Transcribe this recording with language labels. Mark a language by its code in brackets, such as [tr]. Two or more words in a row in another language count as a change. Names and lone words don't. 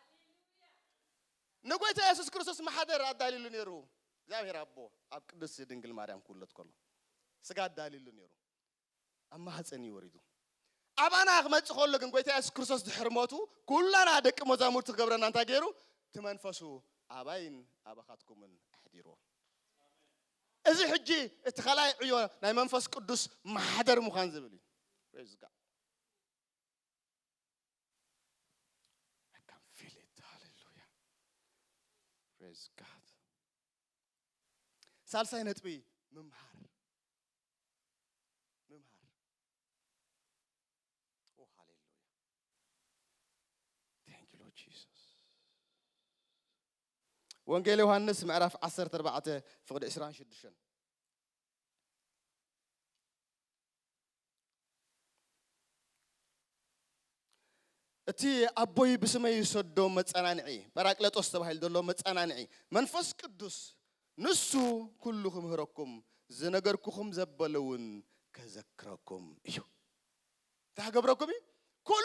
[ti] ንጎይታ ኢየሱስ ክርስቶስ ማሕደር ኣዳሊሉ ነይሩ እግዚአብሔር ኣቦ ኣብ ቅድስት ድንግል ማርያም ኩለት ከሎ ስጋ ኣዳሊሉ ነይሩ ኣብ ማህፀን ይወሪዱ ኣባና ክመጽእ ከሎ ግን ጎይታ ኢየሱስ ክርስቶስ ድሕርሞቱ ኩላና ደቂ መዛሙርቱ ክገብረና እንታይ ገይሩ ትመንፈሱ ኣባይን ኣባኻትኩምን ኣሕዲሮ እዚ ሕጂ እቲ ኸላይ ዕዮ ናይ መንፈስ ቅዱስ ማሕደር ምዃን ዝብል እዩ [en] praise God I can feel it hallelujah praise God [ti] ሳልሳይ ነጥቢ ምምሃር [en] oh hallelujah thank you Lord Jesus [ti] ወንጌል ዮሐንስ ምዕራፍ 14 ፍቅድ 26 እቲ ኣቦይ ብስመይ ይሰዶ መጸናንዒ ጰራቅሊጦስ ተባሂሉ ዘሎ መጸናንዒ መንፈስ ቅዱስ ንሱ ኩሉ ክምህረኩም ዝነገርኩኹም ዘበለውን ከዘክረኩም እዩ ታገብረኩም ኩሉ